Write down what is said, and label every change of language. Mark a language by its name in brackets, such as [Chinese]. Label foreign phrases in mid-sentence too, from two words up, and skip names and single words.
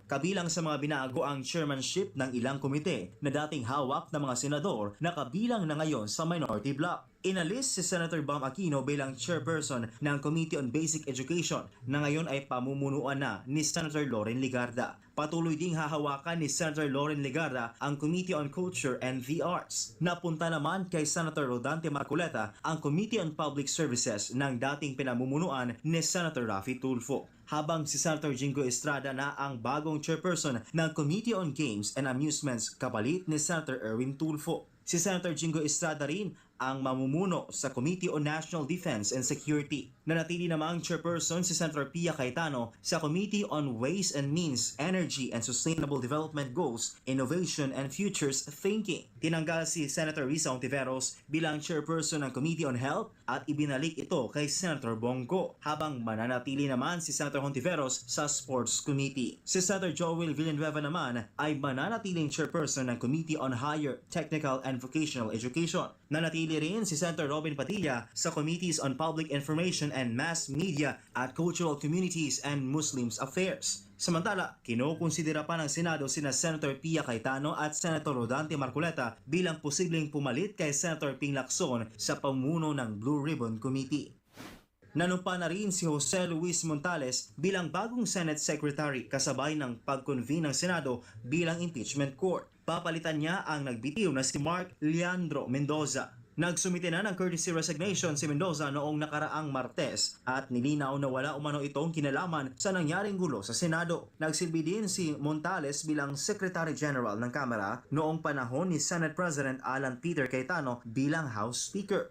[Filipino] Kabilang sa mga binago ang chairmanship ng ilang komite na dating hawak ng mga senador na kabilang na ngayon sa [English] minority bloc. [Filipino] Inalis si Senator Bam Aquino bilang chairperson ng Committee on Basic Education na ngayon ay pamumunuan na ni Senator Loren Legarda. Patuloy ding hahawakan ni Senator Loren Legarda ang Committee on Culture and the Arts. Napunta naman kay Senator Rodante Marcoleta ang Committee on Public Services ng dating pinamumunuan ni Senator Raffy Tulfo. Habang si Senator Jingo Estrada na ang bagong chairperson ng Committee on Games and Amusements kapalit ni Senator Erwin Tulfo. Si Senator Jingo Estrada rin ang mamumuno sa Committee on National Defense and Security. Nanatili namang chairperson si Senator Pia Cayetano sa Committee on Ways and Means, Energy and Sustainable Development Goals, Innovation and Futures Thinking. Tinanggal si Senator Risa Ontiveros bilang chairperson ng Committee on Health at ibinalik ito kay Senator Bongo, habang mananatili naman si Senator Ontiveros sa Sports Committee. Si Senator Joel Villanueva naman ay mananatiling chairperson ng Committee on Higher Technical and Vocational Education. Nanatili rin si Senator Robin Padilla sa Committees on Public Information and Mass Media at Cultural Communities and Muslims Affairs. Samantala, kinukonsidera pa ng Senado sina Senator Pia Cayetano at Senator Rodante Marcoleta bilang posibleng pumalit kay Senator Ping Lacson sa pamuno ng Blue Ribbon Committee. Nanumpa na rin si Jose Luis Montales bilang bagong Senate Secretary kasabay ng pag-convene ng Senado bilang [English] impeachment court. [Filipino] Papalitan niya ang nagbitiw na si Mark Leandro Mendoza. Nagsumite na ng [English] courtesy resignation [Filipino] si Mendoza noong nakaraang Martes at nilinaw na wala umano itong kinalaman sa nangyaring gulo sa Senado. Nagsilbi din si Montales bilang Secretary General ng Kamara noong panahon ni Senate President Alan Peter Cayetano bilang House Speaker.